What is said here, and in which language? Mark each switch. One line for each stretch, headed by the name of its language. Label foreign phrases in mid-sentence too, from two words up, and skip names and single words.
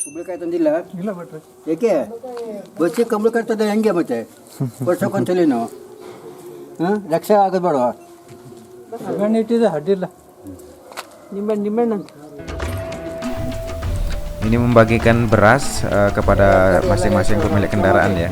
Kannada: ಕುಂಬಳಕಾಯಿ ತಂದಿಲ್ಲ ಇಲ್ಲ ಭಟ್ರೆ. ಏಕೆ ಬಸ್ಸಿಗೆ ಕುಂಬಳಕಾಯಿ ತಂದ ಹೆಂಗೆ ಮತ್ತೆ ವರ್ಷಕ್ಕೊಂದ್ಸಲಿ ನಾವು ಲಕ್ಷ ಆಗೋದು ಬೇಡವಾ ನಿಂಬೆಹಣ್ಣು ಇಟ್ಟಿದೆ ಅಡ್ಡಿಲ್ಲ. ನಿಂಬೆಹಣ್ಣು ಅಂತ.
Indonesian: Ini membagikan beras kepada masing-masing pemilik kendaraan ya.